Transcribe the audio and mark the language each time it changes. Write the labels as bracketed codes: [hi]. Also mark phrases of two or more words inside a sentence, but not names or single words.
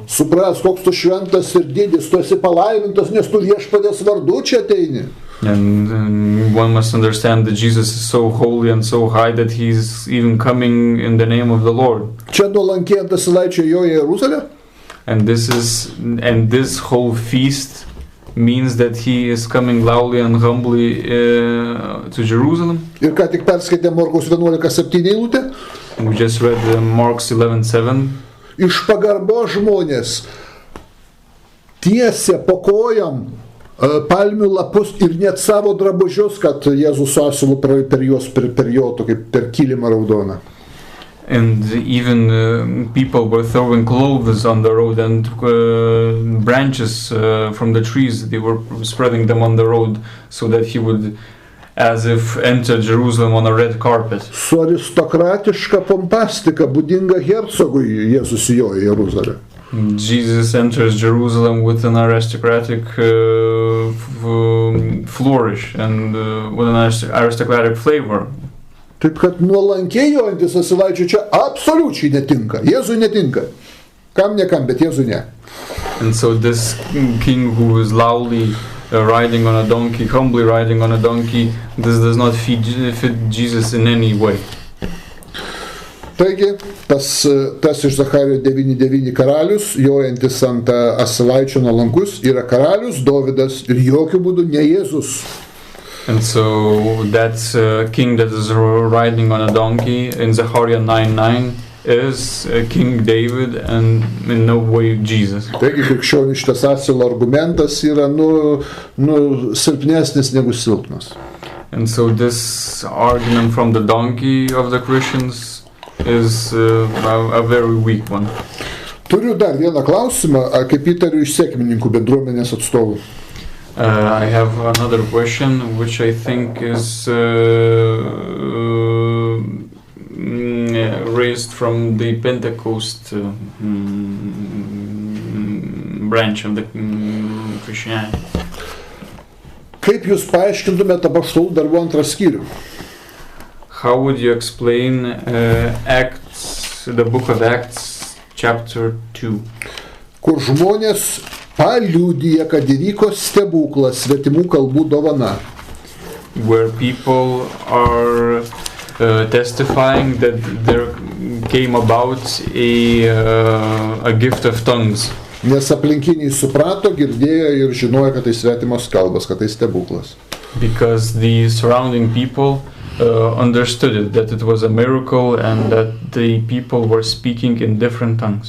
[lt] Supras, koks tu šventas ir didis, tu esi palaimintas, nes tu viešpatės vardu čia ateini. [en] And one must understand that Jesus is so holy and so high that he's even coming in the name of the Lord. [lt] Čia nuolankiai ant asilaičio joja į Jeruzalę? [en] And this whole feast means that he is coming loudly and humbly to Jerusalem. [lt] Ir ką tik perskaitė Morkaus 11:7 eilutę. [en] We just read Mark's 11:7. [lt] Iš pagarbos žmonės tiesia po kojam palmių lapus ir net savo drabužius, kad Jėzus su asilu per juos perjotų kaip per kilimą raudoną. [en] And even people were throwing clothes on the road and branches from the trees. They were spreading them on the road so that he would, as if, enter Jerusalem on a red carpet. [lt] Su aristokratiška pompastika būdinga hercogui Jėzus įjojo į Jeruzalę. [en] Jesus enters Jerusalem with an aristocratic flourish and with an aristocratic flavor. [lt] Taip kad nuolankiai jojantis asilaičiai čia absoliučiai netinka. Jėzui netinka. Kam nekam, bet Jėzui ne. [en] And so this king who is loudly riding on a donkey, humbly riding on a donkey, this does not fit Jesus in any way. [lt] Taigi, tas iš Zacharijo 9:9 karalius, jojantis ant asilaičio nuolankus, yra karalius Dovydas ir jokių būdų ne Jėzus. [en] And so that king that is riding on a donkey in Zechariah 9:9 is King David and in no way Jesus. [lt] Taigi krikščioniškas asilo argumentas yra silpnesnis negu silpnas. [en] And so this argument from the donkey of the Christians is a very weak one. [lt] Turiu dar vieną klausimą, kaip įtariu iš Sekmininkų bendruomenės atstovų. [en] I have another question, which I think is raised from the Pentecostal branch of the Christianity. [lt] Kaip jūs paaiškintumėte apaštalų darbų 2 skyrių? [en] How would you explain the book of Acts, chapter 2? [lt] Kur žmonės paliudija, kad įvyko stebuklas, vertimų kalbų dovana. [en] Where people are testifying that there came about a gift of tongues. [lt] Nes aplinkiniai suprato, girdėjo ir žinojo, kad tai svetimos kalbos, kad tai stebuklas. [en] Because the surrounding people understood it, that it was a miracle and that the people were speaking in different tongues.